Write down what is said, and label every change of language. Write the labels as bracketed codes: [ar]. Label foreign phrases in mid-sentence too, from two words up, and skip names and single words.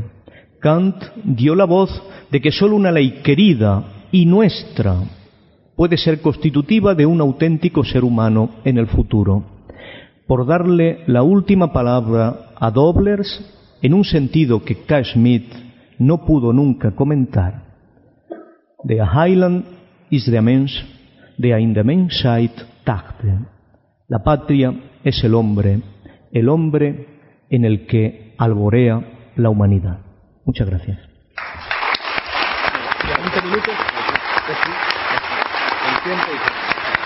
[es] Kant dio la voz de que sólo una ley querida y nuestra puede ser constitutiva de un auténtico ser humano en el futuro. Por darle la última palabra a Doblers, en un sentido que K. Schmidt no pudo nunca comentar: [de] Der Heiland ist der Mensch, der in der Menschheit dachte. [es] La patria es el hombre en el que alborea la humanidad. Muchas gracias. 20 minutos. El tiempo.